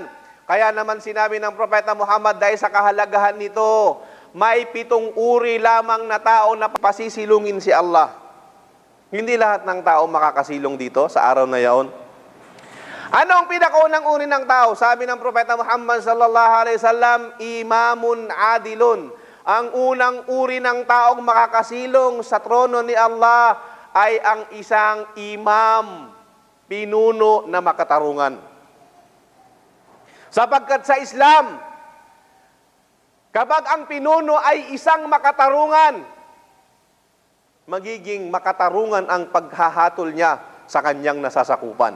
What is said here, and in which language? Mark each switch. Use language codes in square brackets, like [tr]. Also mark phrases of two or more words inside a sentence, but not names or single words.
[tl] Kaya naman sinabi ng Propeta Muhammad, dahil sa kahalagahan nito, may 7 uri lamang na tao na pasisilungin si Allah. Hindi lahat ng tao makakasilong dito sa araw na yaon. Ano ang pinakaunang uri ng tao? Sabi ng Propeta Muhammad [ar] صلى الله عليه وسلم، إمام عادل. [tl] Ang unang uri ng taong makakasilong sa trono ni Allah ay ang isang imam, pinuno na makatarungan. Sapagkat sa Islam, kapag ang pinuno ay isang makatarungan, magiging makatarungan ang paghahatol niya sa kanyang nasasakupan.